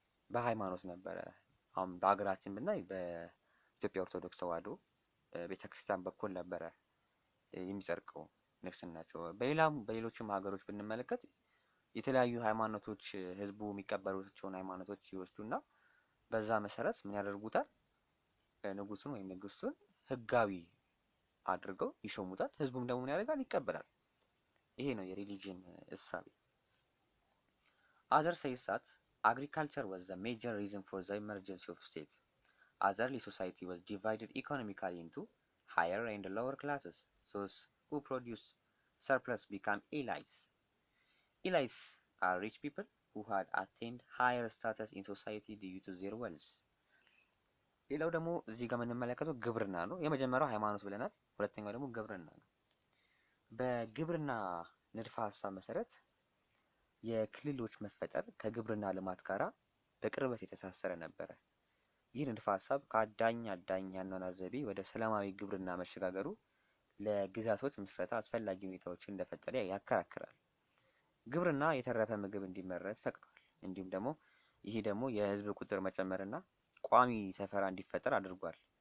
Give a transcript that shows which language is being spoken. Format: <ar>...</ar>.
<am>በሃይማኖት ነበረ። አሁን በሀገራችን ብናይ በኢትዮጵያ ኦርቶዶክስ ተዋሕዶ ቤተክርስቲያን በኩል ነበረ የሚጸድቀው ንግስናቸው። በሌሎችም ሀገሮች ብንመለከት የተለያዩ ሃይማኖቶች ህዝቡ የሚቀበሏቸውን ሃይማኖቶች ይወስዱና በዛ መሰረት ምን ያደርጉታል? ንጉሱን ወይም ንግስቱን ህጋዊ አድርገው ይሾሙታል። ህዝቡም ደግሞ ምን ያደርጋል? ይቀበላል። ይሄ ነው የሪሊጅን እሳቤ።</am> <en>Others say that agriculture was the major reason for the emergence of states. Otherly society was divided economically into higher and lower classes. Those who produce surplus become elites. Elites are rich people who had attained higher status in society due to their wealth.</en> <am>ሌላው ደግሞ እዚህ ጋር የምንመለከተው ግብርና ነው። የመጀመሪያው ሃይማኖት ብለናል። ሁለተኛው ደግሞ ግብርና ነው። በግብርና ንድፈ ሀሳብ መሰረት የክልሎች መፈጠር ከግብርና ልማት ጋር በቅርበት የተሳሰረ ነበረ። ይህ ንድፈ ሀሳብ ከአዳኝ የአኗኗር ዘይቤ ወደ ሰላማዊ ግብርና መሸጋገሩ ለግዛቶች ምስረታ አስፈላጊ ሁኔታዎችን እንደፈጠረ ያከራክራል። ግብርና የተረፈ ምግብ እንዲመረት ፈቅዷል። እንዲሁም ደግሞ ይሄ ደግሞ የህዝብ ቁጥር መጨመርና ቋሚ ሰፈራ እንዲፈጠር አድርጓል።</am>